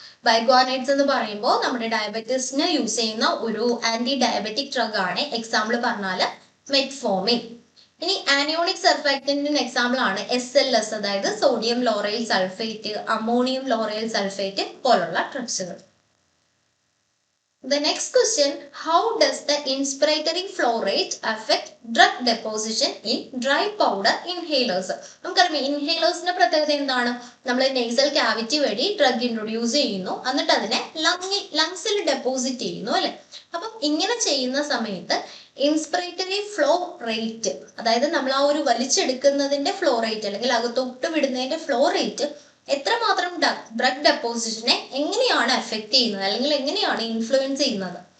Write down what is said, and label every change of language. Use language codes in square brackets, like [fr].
[ml] ബൈഗ്വാനേറ്റ്സ് എന്ന് പറയുമ്പോൾ നമ്മുടെ ഡയബറ്റീസിന് യൂസ് ചെയ്യുന്ന ഒരു ആന്റി ഡയബറ്റിക് ഡ്രഗ് ആണ്. എക്സാമ്പിൾ പറഞ്ഞാൽ മെറ്റ്ഫോമിൻ. ഇനി ആനിയോണിക് സർഫാക്ടന്റിന് എക്സാമ്പിൾ ആണ് SLS, അതായത് sodium lauryl sulphate, ammonium lauryl sulphate പോലുള്ള ഡ്രഗ്സുകൾ. [en] The next question, how does the inspiratory flow rate affect drug deposition in dry powder inhalers? [ml] നമുക്കറിയാം ഇൻഹേലേഴ്സിന്റെ പ്രത്യേകത എന്താണ്? നമ്മൾ നേസൽ ക്യാവിറ്റി വഴി ഡ്രഗ് ഇൻട്രൊഡ്യൂസ് ചെയ്യുന്നു, എന്നിട്ട് അതിനെ ലങ്സിൽ ഡെപ്പോസിറ്റ് ചെയ്യുന്നു അല്ലെ. അപ്പം ഇങ്ങനെ ചെയ്യുന്ന സമയത്ത് ഇൻസ്പിറേറ്ററി ഫ്ലോ റേറ്റ്, അതായത് നമ്മൾ ആ ഒരു വലിച്ചെടുക്കുന്നതിന്റെ ഫ്ലോ റേറ്റ് അല്ലെങ്കിൽ അകത്തോട്ട് വിടുന്നതിന്റെ ഫ്ലോ റേറ്റ് എത്രമാത്രം ഡ്രഗ് ഡെപ്പോസിഷനെ എങ്ങനെയാണ് എഫക്ട് ചെയ്യുന്നത് അല്ലെങ്കിൽ എങ്ങനെയാണ് ഇൻഫ്ലുവൻസ് ചെയ്യുന്നത്?